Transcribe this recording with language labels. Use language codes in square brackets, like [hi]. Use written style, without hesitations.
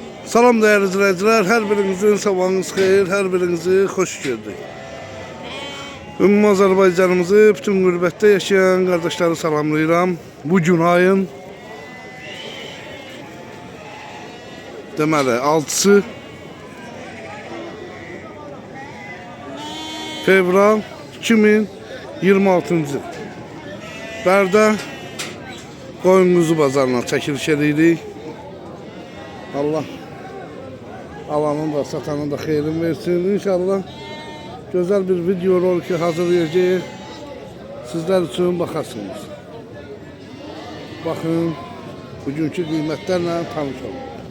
[tr] Salam değerli izleyiciler, her birinizin [az] sabahınız xeyir, [tr] her birinizi hoş gördük. [az] Ümumi Azərbaycanımızı, bütün qürbətdə yaşayan kardeşleri salamlayıram. Bugün ayın deməli 6-sı fevral 2026-cı il. Bərdə qoyun quzu bazarına çəkiliş edirik. Allah alanın da satanın da xeyrin versin. [tr] İnşallah güzel bir video rolki hazırlayacağız. Sizler için bakarsınız. Bakın bugünkü [az] qiymətlərlə tanış olun.